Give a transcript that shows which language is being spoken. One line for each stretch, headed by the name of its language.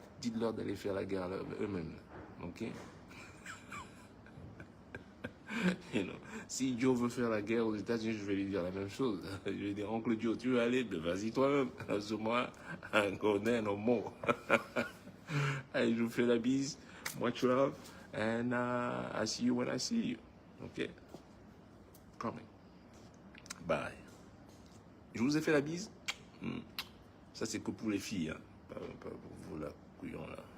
French: Dites-leur d'aller faire la guerre eux-mêmes. Ok?
English: You know,
French: si Joe veut faire la guerre aux États-Unis, je vais lui dire la même chose. Je vais dire, oncle Joe, tu veux aller? Ben, vas-y toi-même. Moi, un connaît nos mots. Allez, je vous fais la bise.
English: Much love. And I see you when I see you. Ok? Coming. Bye.
French: Je vous ai fait la bise. Ça, c'est que pour les filles. Hein. Pas pour vous, là, couillon, là.